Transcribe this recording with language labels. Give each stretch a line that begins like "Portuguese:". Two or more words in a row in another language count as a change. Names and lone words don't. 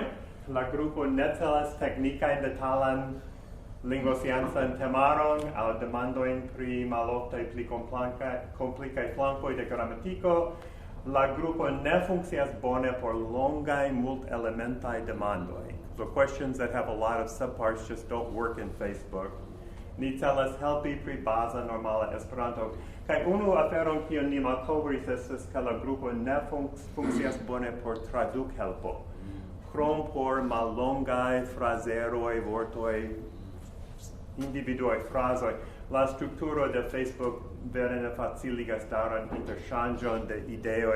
Esperanto: La grupo ne celas teknikajn detalan lingvosciencan temaron aŭ demandojn pri maloftaj pli komplikaj flankoj de gramatiko. La grupo ne funkcias bone por longaj multelementaj demandoj.
English: So questions that have a lot of subparts just don't work in Facebook.
Esperanto: Ni celas helpi pri baza normala Esperanto. Kaj unu aferon kiun ni malkovris estas ke la grupo ne funkcias bone por tradukhelpo. Krom por mallongaj frazeroj, vortoj, individuaj frazoj, la strukturo de Facebook vere ne faciligas daŭran interŝanĝon de ideoj.